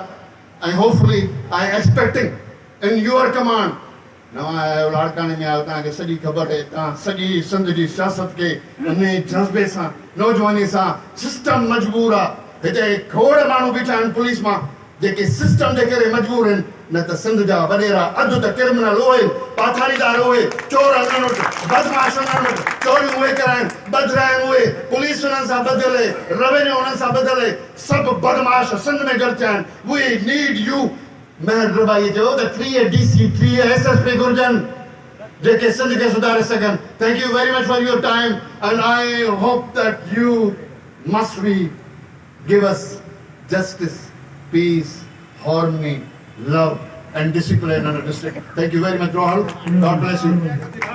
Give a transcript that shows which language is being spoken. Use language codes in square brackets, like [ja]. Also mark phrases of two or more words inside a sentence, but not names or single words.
[en] ऐं hopefully I expecting in your command. [sd] नवां आहियो लाड़काने में आहियो तव्हांखे सॼी ख़बर आहे. तव्हां सॼी सिंध जी सियासत खे उन जज़्बे सां नौजवानी सां सिस्टम मजबूर आहे. हिते खोड़ माण्हू बीठा आहिनि पुलिस मां जेके सिस्टम जे करे मजबूर आहिनि. न त सिंध जा वॾेरा अधु त क्रिमिनल उहे, पाथारीदार उहे, चोर उन्हनि वटि, बदमाश उन्हनि वटि, चोरियूं उहे कराइनि, बदिरा आहिनि उहे, पुलिस उन्हनि सां ॿधियल आहे, रेवेन्यू उन्हनि सां ॿधियल आहे. सभु बदमाश सिंध में गॾु थिया आहिनि. [en] We need you. [sd] महर रबाई चयो त 3 DC 3 SSP घुरिजनि जेके सिंध खे सुधारे सघनि. [en] thank you very much for your time and I hope that you must be give us justice, peace, harmony, love and discipline in our district. Thank you very much, Rohal. God bless you.